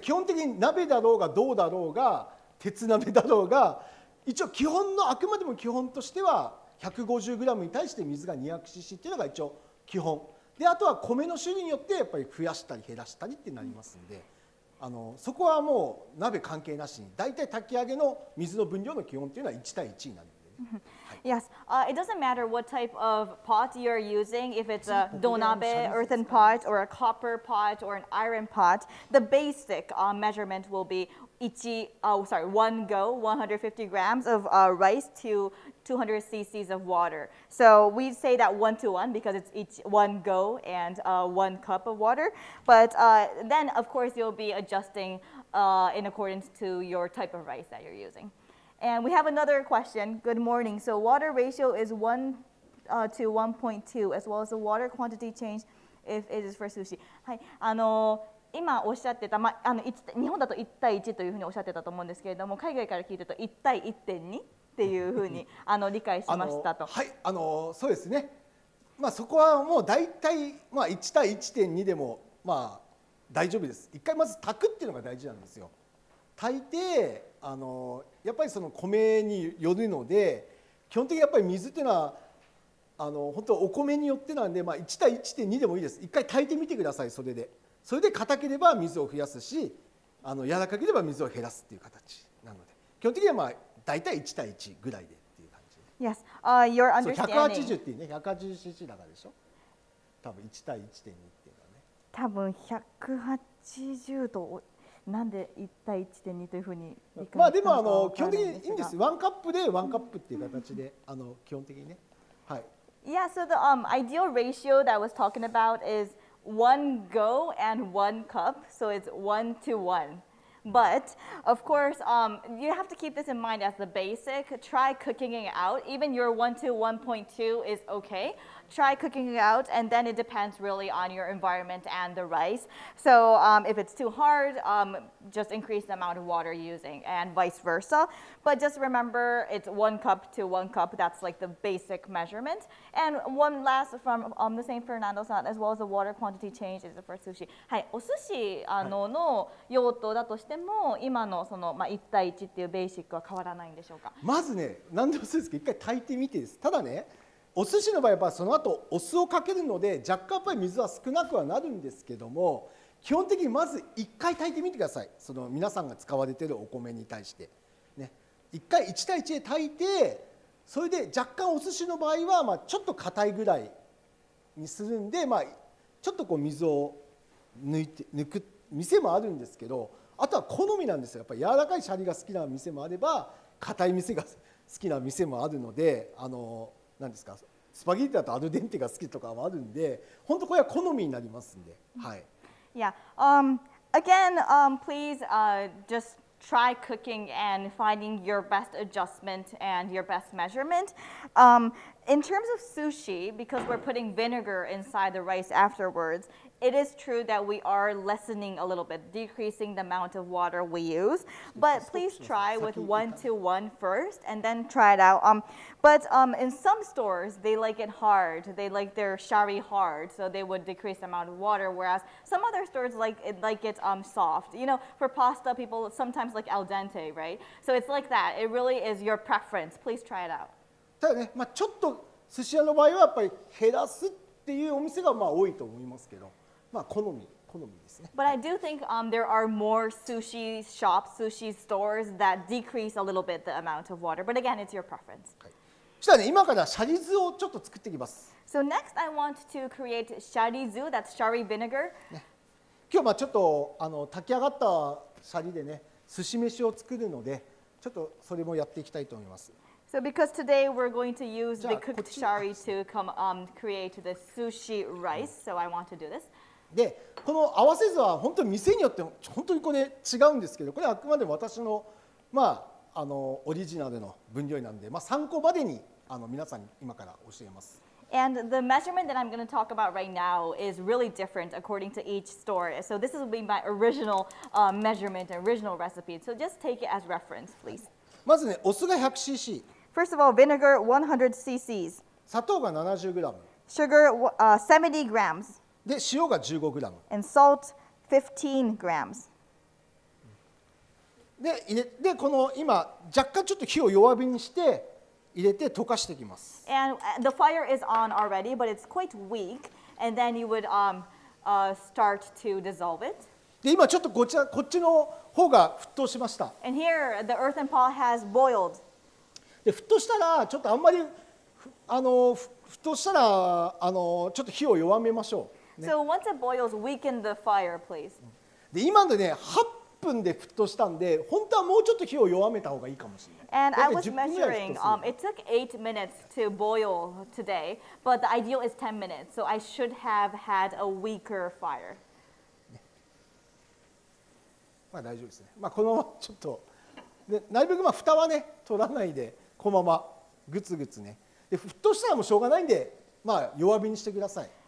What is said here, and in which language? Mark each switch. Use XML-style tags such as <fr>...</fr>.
<ja>基本的に鍋だろうが銅だろうが鉄鍋だろうが、一応基本のあくまでも基本としては 150g に対して水が 200cc っていうのが一応基本で、あとは米の種類によってやっぱり増やしたり減らしたりってなりますので。そこはもう鍋関係なしに、だいたい炊き上げの水の分量の基本っていうのは1対1になるので、ね。</ja> <en>Yes, it doesn't matter what type of pot you're using, if it's a donabe, earthen pot, or a copper pot, or an iron pot. The basic measurement will be 1 go, 150 grams of rice to 200 cc's of water. So we say that 1-to-1 because it's each 1 go and 1 cup of water. But then, of course, you'll be adjusting in accordance to your type of rice that you're using. And we have another question. Good morning. So water ratio is 1 to 1.2, as well as the water quantity change if it is for sushi.</en> <ja>はい、今おっしゃってた、日本だと1対1というふうにおっしゃってたと思うんですけれども、海外から聞いてると1対 1.2 っていうふうに理解しましたと。はい、そうですね。そこはもう大体、1対 1.2 でも大丈夫です。一回まず炊くっていうのが大事なんですよ。炊いてやっぱりその米によるので、基本的にやっぱり水っていうのは本当お米によってなんで、1対 1.2 でもいいです。一回炊いてみてください。それで硬ければ水を増やすし、柔らかければ水を減らすっていう形なので、基本的には大体1対1ぐらいでっていう感じで。</ja> <en>Yes, your understanding.</en> <ja>180っていうね、180cc だからでしょ。多分1対 1.2 っていうのはね。多分180度。なんで1対 1.2 というふうに理解したのか。でも基本的にいいんです。ワンカップでワンカップっていう形で基本的にね。はい。</ja> <en>Yeah, so the ideal ratio that I was talking about is 1 go and 1 cup, so it's 1-to-1. But of course, you have to keep this in mind as the basic. Try cooking it out. Even your 1 to 1.2 is okay. Try cooking it out, and then it depends really on your environment and the rice. So if it's too hard, just increase the amount of water you're using, and vice versa. But just remember, it's 1 cup to 1 cup. That's like the basic measurement. And one last from the same Fernando-san, as well as the water quantity change is for sushi.</en> <ja>はい、お寿司の用途だとしても、今のその1対1っていうベーシックは変わらないんでしょうか。まずね、何でもそうですけど、一回炊いてみてです。ただね。お寿司の場合はその後お酢をかけるので若干やっぱり水は少なくはなるんですけども、基本的にまず1回炊いてみてください。その皆さんが使われているお米に対してね、1回1対1で炊いて、それで若干お寿司の場合はちょっと硬いぐらいにするんで、ちょっとこう水を抜く店もあるんですけど、あとは好みなんですよ。やっぱり柔らかいシャリが好きな店もあれば硬い店が好きな店もあるので、何ですか、スパゲッティだとアルデンテが好きとかもあるんで、本当これは好みになりますんで、はい。</ja> <en>Yeah. Again, please just try cooking and finding your best adjustment and your best measurement. In terms of sushi, because we're putting vinegar inside the rice afterwards, it is true that we are lessening a little bit, decreasing the amount of water we use. But please try with 1-to-1 first and then try it out. But in some stores, they like it hard. They like their shari hard, so they would decrease the amount of water, whereas some other stores like it soft. You know, for pasta, people sometimes like al dente, right? So it's like that. It really is your preference. Please try it out.</en> <ja>ただね、ちょっと寿司屋の場合はやっぱり減らすっていうお店が多いと思いますけど。好みですね。</ja> <en>But I do think there are more sushi shops, sushi stores that decrease a little bit the amount of water. But again, it's your preference.</en> <ja>そしたらね、今からシャリ酢をちょっと作っていきます。</ja> <en>So next, I want to create sharizu. That's shari vinegar.</en> <ja>今日ちょっと炊き上がったシャリでね、寿司飯を作るので、ちょっとそれもやっていきたいと思います。</ja> <en>So because today we're going to use the cooked shari to create the sushi rice, so I want to do this.</en> <ja>で、この合わせ酢は本当に店によって本当にこれ違うんですけど、これはあくまでも私のオリジナルの分量なんで、参考までに皆さんに今から教えます。</ja> <en>And the measurement that I'm going to talk about right now is really different according to each store. So this will be my original measurement, original recipe. So just take it as reference, please.</en> <ja>まずね、お酢が 100cc、</ja> <en>First of all, vinegar 100 cc's,</en> <ja>砂糖が 70g、</ja> <en>sugar 70 grams,</en> <ja>で塩が 15g、</ja> <en>and salt 15 grams.</en> <ja>でこの今若干ちょっと火を弱火にして入れて溶かしていきます。</ja> <en>And the fire is on already, but it's quite weak. And then you would start to dissolve it.</en> <ja>で今ちょっとこっちの方が沸騰しました。</ja> <en>And here, the earthen pot has boiled.</en> <ja>で沸騰したらちょっとあんまり沸騰したらちょっと火を弱めましょう。ね、</ja> <en>So once it boils, weaken the fire, please.</en> <ja>で今のね8分で沸騰したんで本当はもうちょっと火を弱めた方がいいかもしれない。</ja> <en>And I</en> <ja>だいたい</ja> <en>was</en> <ja>10分ぐらい沸</ja> <en>measuring,</en> <ja>騰する。</ja> <en>it took 8 minutes to boil today, but the ideal is 10 minutes. So I should have had a weaker fire.</en> <ja>まあ大丈夫ですね。まあこのままちょっとでなるべくまあ蓋はね取らないでこのままグツグツね。で沸騰したらもうしょうがないんでまあ弱火にしてください。</ja>